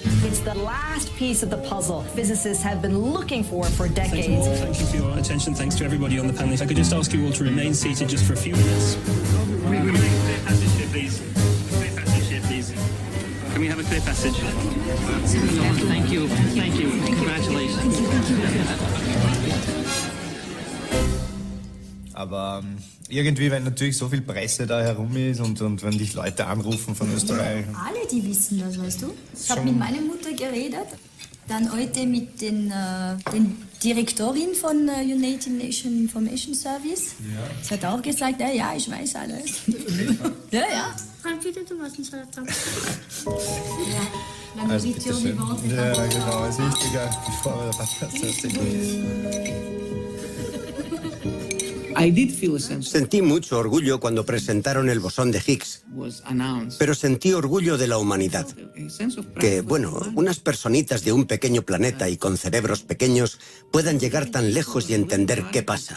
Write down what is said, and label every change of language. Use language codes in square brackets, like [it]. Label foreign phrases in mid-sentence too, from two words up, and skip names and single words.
[en] It's the last piece of the puzzle physicists have been looking for decades. Thank you for your attention. Thanks to everybody on the panel. If I could just ask you all to remain seated just for a few minutes. Can we make a clear passage here, please? Clear passage here, please. Can we have a clear passage? Thank you. Thank you. Congratulations. [de] Aber irgendwie, wenn natürlich so viel Presse da herum ist und wenn dich Leute anrufen von Österreich. Alle, die wissen das, weißt du? Ich habe mit meiner Mutter geredet, dann heute mit den Direktorin von United Nations Information Service. Ja. Sie hat auch gesagt, ja, ich weiß alles. Ja. Bitte, du warst nicht da. Also bitte schön. Ja, genau, ist wichtiger, bevor wir der Podcast ist. [es] Sentí mucho orgullo cuando presentaron el bosón de Higgs, pero sentí orgullo de la humanidad. Que, bueno, unas personitas de un pequeño planeta y con cerebros pequeños puedan llegar tan lejos y entender qué pasa.